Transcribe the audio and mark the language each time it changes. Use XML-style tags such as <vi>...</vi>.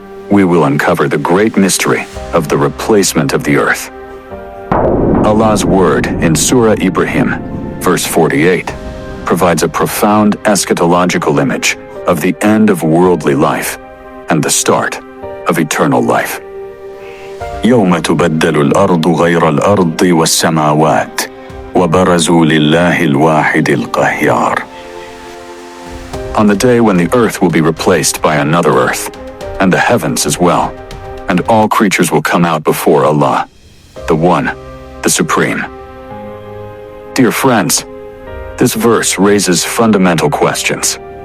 <en>We will uncover the great mystery of the replacement of the earth. Allah's word in Surah Ibrahim, verse 48, provides a profound eschatological image of the end of worldly life and the start of eternal life.</en> <ar>يوم تبدل الأرض غير الأرض والسماوات وبرزوا لله الواحد القهار.</ar> <en>On the day when the earth will be replaced by another earth, and the heavens as well, and all creatures will come out before Allah, the One, the Supreme. Dear friends, this verse raises fundamental questions.</en>